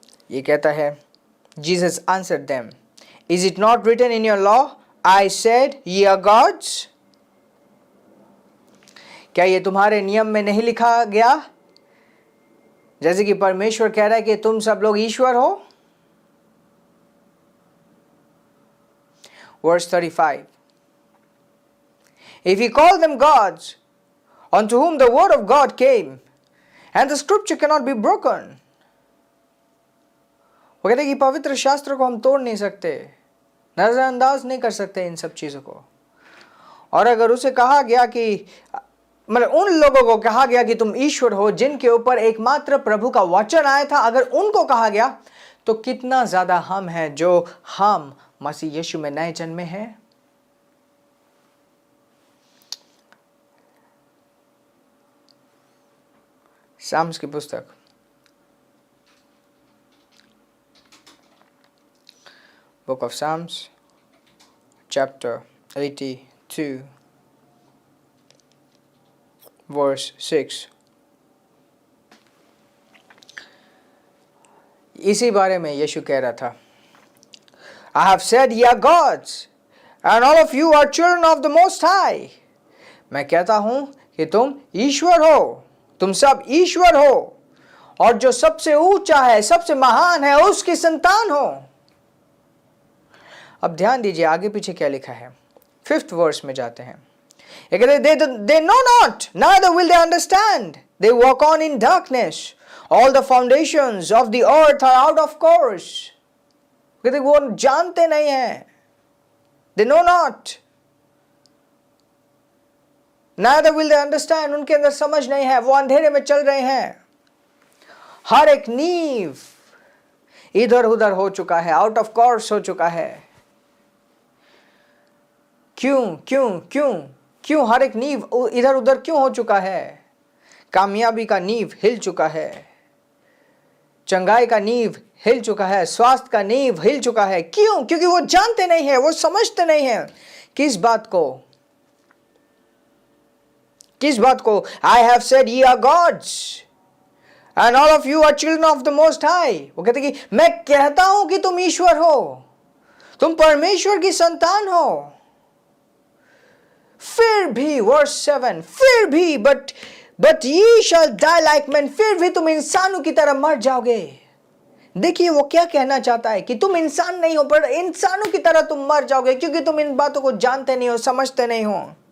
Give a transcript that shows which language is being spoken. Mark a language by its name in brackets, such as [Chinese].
[Hindi] ये कहता है, [English] Jesus answered them, Is it not written in your law, I said ye are gods? [Hindi] क्या ये तुम्हारे नियम में नहीं लिखा गया? जैसे कि परमेश्वर कह रहा है कि तुम सब लोग ईश्वर हो. [English] Verse 35. If he called them gods, unto whom the word of God came, and the scripture cannot be broken. [Hindi] वो कहते हैं कि पवित्र शास्त्र को हम तोड़ नहीं सकते, नजरअंदाज नहीं कर सकते इन सब चीजों को। और अगर उसे कहा गया कि मतलब उन लोगों को कहा गया कि तुम ईश्वर हो जिनके ऊपर एकमात्र प्रभु का वचन आया था, अगर उनको कहा गया तो कितना ज्यादा हम हैं जो हम मसीह यीशु में नए जन्मे हैं। साम्स की पुस्तक book of Sam's chapter 82 verse 6, इसी बारे में यीशु कह रहा था, [English] I have said ye are gods and all of you are children of the Most High. [Hindi] मैं कहता हूं कि तुम ईश्वर हो, तुम सब ईश्वर हो और जो सबसे ऊंचा है, सबसे महान है, उसकी संतान हो। अब ध्यान दीजिए आगे पीछे क्या लिखा है। 5th वर्स में जाते हैं। [English] They know not, neither will they understand. They walk on in darkness. All the foundations of the earth are out of course. [Hindi] कहते वो जानते नहीं हैं। [English] They know not. Neither will they understand. [Hindi] उनके अंदर समझ नहीं है, वो अंधेरे में चल रहे हैं। हर एक नींव इधर उधर हो चुका है, आउट ऑफ कोर्स हो चुका है। क्यों हर एक नींव इधर उधर क्यों हो चुका है? कामयाबी का नींव हिल चुका है, चंगाई का नींव हिल चुका है, स्वास्थ्य का नींव हिल चुका है। क्यों? क्योंकि वो जानते नहीं है, वो समझते नहीं है। किस बात को? [English] I have said ye are gods and all of you are children of the Most High. [Hindi] वो कहते कि मैं कहता हूं कि तुम ईश्वर हो, तुम परमेश्वर की संतान हो। फिर भी वर्स 7, फिर भी [English] but ye shall die like men, [Hindi] फिर भी तुम इंसानों की तरह मर जाओगे। देखिए वो क्या कहना चाहता है कि तुम इंसान नहीं हो पर इंसानों की तरह तुम मर जाओगे, क्योंकि तुम इन बातों को जानते नहीं हो, समझते नहीं हो।